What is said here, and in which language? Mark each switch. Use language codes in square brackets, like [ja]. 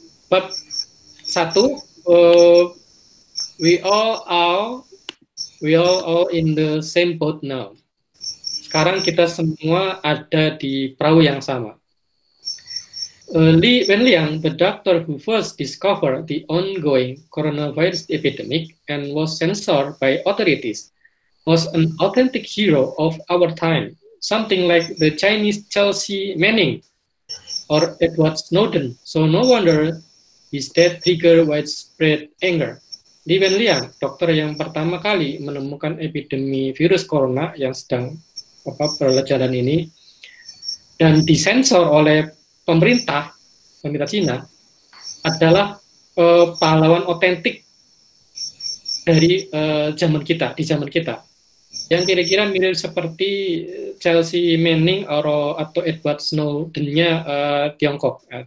[en] Bab 1, we all are in the same boat now. [id] Sekarang kita semua ada di perahu yang sama. [en] Li Wenliang, the doctor who first discovered the ongoing coronavirus epidemic and was censored by authorities, was an authentic hero of our time, something like the Chinese Chelsea Manning or Edward Snowden. So no wonder his death triggered widespread anger. [id] Li Wenliang, dokter yang pertama kali menemukan epidemi virus corona yang sedang berjalan ini, dan disensor oleh pemerintah Cina, adalah pahlawan otentik dari zaman kita, di zaman kita, yang kira-kira mirip seperti Chelsea Manning atau Edward Snowden-nya Tiongkok.